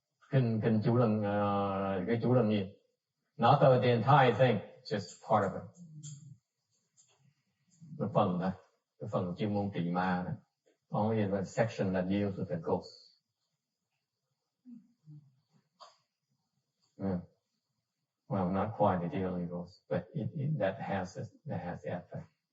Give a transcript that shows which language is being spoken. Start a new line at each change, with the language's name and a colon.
Vietnamese: Kinh chú lần cái chú lần gì?
English: Not the entire thing, just part of it.
Vietnamese: Cái phần đó, cái phần chuyên môn trị ma đó.
English: Only the section that deals with the ghost. Yeah. Well, not quite the dealing ghost, but that has the effect.